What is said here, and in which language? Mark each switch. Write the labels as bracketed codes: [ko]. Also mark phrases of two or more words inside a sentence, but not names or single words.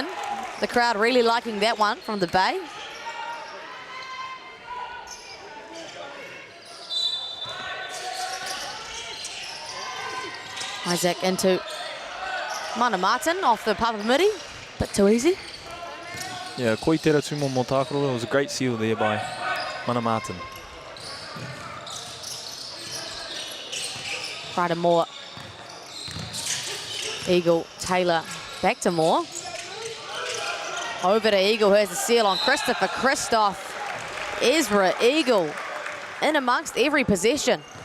[en] The crowd really liking that one from the Bay. Isaac into Mana Martin off the Papa Midi. Bit too easy. Yeah, [mi] koi tera tumo mo tākaro. [en] It was a great seal there by Mana Martin. Right to Moore. Eagle, Taylor, back to Moore. Over to Eagle, here's the seal on Christopher Christoph. Ezra Eagle in amongst every possession.